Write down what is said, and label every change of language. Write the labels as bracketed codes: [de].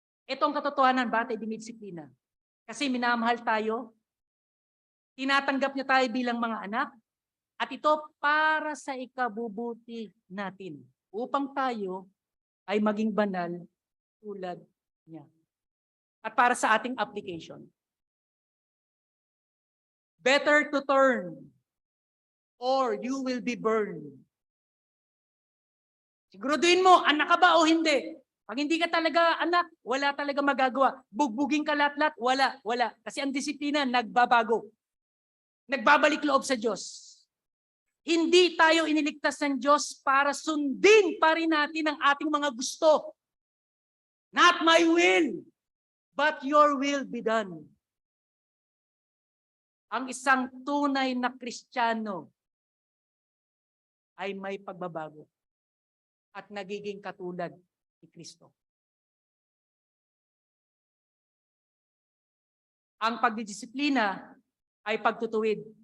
[tl] Ito ang katotohanan, batay dinidisiplina. Kasi minamahal tayo, tinatanggap niya tayo bilang mga anak, at ito para sa ikabubuti natin. Upang tayo ay maging banal tulad niya. At para sa ating application. [en] Better to turn or you will be burned. [tl] Siguraduhin mo, anak ka ba o hindi? Pag hindi ka talaga anak, wala talaga magagawa. Bugbugin ka lahat-lahat, wala. Kasi ang disiplina, nagbabago. Nagbabalik loob sa Diyos. Hindi tayo iniligtas ng Diyos para sundin pa rin natin ang ating mga gusto. [en] Not my will, but your will be done. [tl] Ang isang tunay na Kristiyano ay may pagbabago at nagiging katulad ni Kristo. Ang pagdidisiplina ay pagtutuwid.